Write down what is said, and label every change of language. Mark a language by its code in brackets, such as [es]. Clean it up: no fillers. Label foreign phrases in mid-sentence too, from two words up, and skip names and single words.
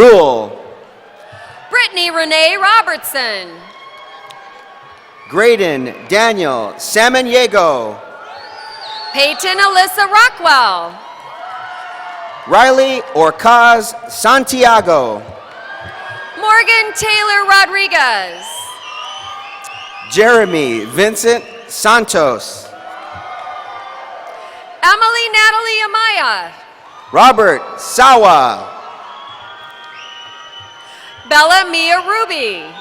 [en] Rule. Brittany Renee Robertson. Graydon Daniel Samaniego. Peyton Alyssa Rockwell. Riley Orcaz Santiago. Morgan Taylor Rodriguez. Jeremy Vincent Santos. Emily Natalie Amaya. Robert Sawa. Bella Mia Ruby.